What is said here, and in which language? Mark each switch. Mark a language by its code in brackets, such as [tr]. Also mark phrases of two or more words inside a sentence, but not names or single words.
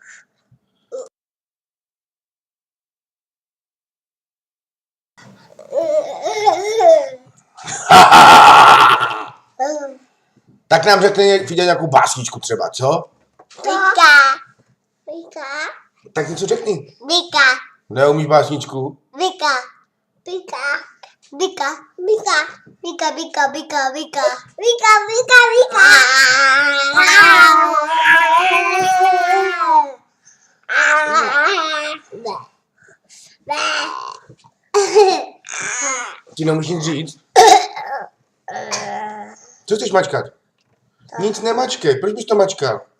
[cs] Tak nám řekne vidět nějakou básničku třeba, co? Vika. Tak něco řekni. Vika. Neumíš básničku? Vika. Vika. Vika. Vika. Vika. Vika. Vika. Vika. Vika. Vika. Vika. Ti neumíš nic říct? Co chceš mačkat? Nic nemačkej, proč bys to mačkal?